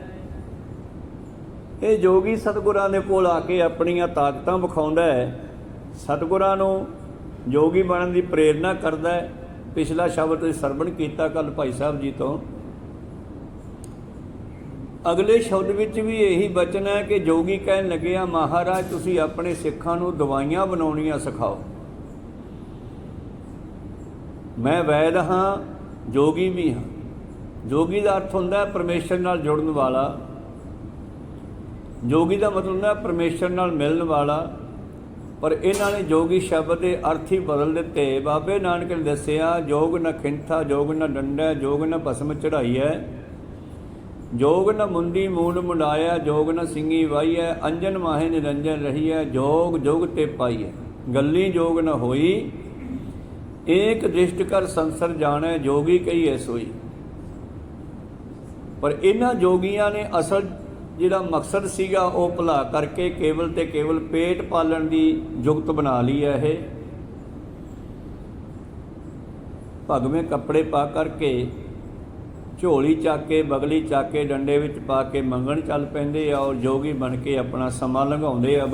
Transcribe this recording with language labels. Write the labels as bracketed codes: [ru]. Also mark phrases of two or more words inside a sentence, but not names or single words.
[pa] ਇਹ ਜੋਗੀ ਸਤਿਗੁਰਾਂ ਦੇ ਕੋਲ ਆ ਕੇ ਆਪਣੀਆਂ ਤਾਕਤਾਂ ਵਿਖਾਉਂਦਾ ਹੈ, ਸਤਿਗੁਰਾਂ ਨੂੰ ਜੋਗੀ ਬਣਨ ਦੀ ਪ੍ਰੇਰਨਾ ਕਰਦਾ ਹੈ। ਪਿਛਲਾ ਸ਼ਬਦ ਤੁਸੀਂ ਸਰਵਣ ਕੀਤਾ ਕੱਲ ਭਾਈ ਸਾਹਿਬ ਜੀ ਤੋਂ ਅਗਲੇ ਸ਼ਬਦ ਵਿਚ ਭੀ ਯਹੀ ਬਚਨ ਹੈ ਕਿ ਜੋਗੀ ਕਹਨ ਲਗੇ ਆ ਮਹਾਰਾਜ ਤੁਸੀ ਅਪਨੇ ਸਿੱਖਾਂ ਨੂੰ ਦਵਾਈਆਂ ਬਣਾਉਣੀਆਂ ਸਿਖਾਓ। ਮੈਂ ਵੈਦ ਹਾਂ, ਜੋਗੀ ਭੀ ਹਾਂ। ਜੋਗੀ ਕਾ ਅਰਥ ਹੋਂਦਾ ਹੈ ਪਰਮੇਸ਼ਰ ਨਾਲ ਜੁੜਨ ਵਾਲਾ, ਜੋਗੀ ਕਾ ਮਤਲਬ ਹੋਂਦਾ ਹੈ ਪਰਮੇਸ਼ਰ ਨਾਲ ਮਿਲਣ ਵਾਲਾ। ਪਰ ਇਨ੍ਹਾਂ ਨੇ ਜੋਗੀ ਸ਼ਬਦ ਕੇ ਅਰਥ ਹੀ ਬਦਲ ਦਿਤੇ। ਬਾਬੇ ਨਾਨਕ ਨੇ ਦੱਸਿਆ ਜੋਗ ਨ ਖਿੰਥਾ, ਜੋਗ ਨ ਡੰਡਾ, ਜੋਗ ਨ ਭਸਮ ਚੜਾਈ ਹੈ, ਜੋਗ ਨ ਮੁੰਦੀ ਮੂੰਡ ਮੁੰਡਾਇਆ, ਜੋਗ ਨ ਸਿੰਙੀ ਵਾਈ ਹੈ, ਅੰਜਨ ਮਾਹਿ ਨਿਰੰਜਨ ਰਹੀ ਹੈ, ਜੋਗ ਜੋਗ ਤੇ ਪਾਈ ਹੈ, ਗੱਲੀ ਜੋਗ ਨ ਹੋਈ, ਏਕ ਦ੍ਰਿਸਟ ਕਰ ਸੰਸਰ ਜਾਨੇ, ਜੋਗੀ ਕਹੀ ਹੈ ਸੋਈ। ਪਰ ਇਨ੍ਹਾਂ ਜੋਗੀਆਂ ਨੇ ਅਸਲ ਜਿਹੜਾ ਮਕਸਦ ਸੀਗਾ ਵੋ ਭੁਲਾ ਕਰਕੇ ਕੇਵਲ ਤੇ ਕੇਵਲ ਪੇਟ ਪਾਲਣ ਦੀ ਜੁਗਤ ਬਣਾ ਲੀ ਹੈ। ਯੇ ਭਗਵੇਂ ਕੱਪੜੇ ਪਾ ਕਰਕੇ ਝੋਲੀ ਚੱਕ ਕੇ ਬਗਲੀ ਚੱਕ ਕੇ ਡੰਡੇ ਵਿਚ ਪਾ ਕੇ ਮੰਗਣ ਚੱਲ ਪੈਂਦੇ ਆ ਔਰ ਜੋਗੀ ਬਣ ਕੇ ਅਪਨਾ ਸਮਾਂ ਲੰਘਾਉਂਦੇ ਆ।